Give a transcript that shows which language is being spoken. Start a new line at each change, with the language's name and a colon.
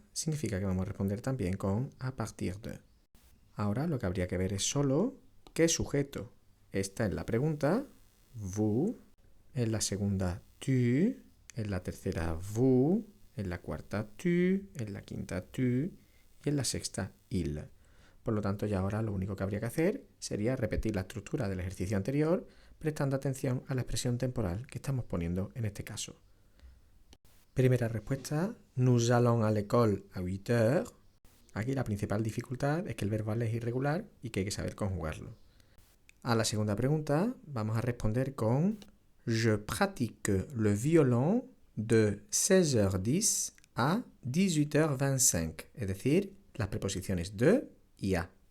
Spanish: Significa que vamos a responder también con a partir de. Ahora lo que habría que ver es solo qué sujeto está en la pregunta, vous, en la segunda tu, en la tercera vous, en la cuarta tu, en la quinta tu y en la sexta il. Por lo tanto, ya ahora lo único que habría que hacer sería repetir la estructura del ejercicio anterior, prestando atención a la expresión temporal que estamos poniendo en este caso. Primera respuesta,
French: nous allons à l'école à 8h.
Spanish: Aquí la principal dificultad es que el verbal es irregular y que hay que saber conjugarlo. A la segunda pregunta vamos a responder con
French: je pratique le violon de 16h10 a 18h25,
Spanish: es decir, las preposiciones de y a.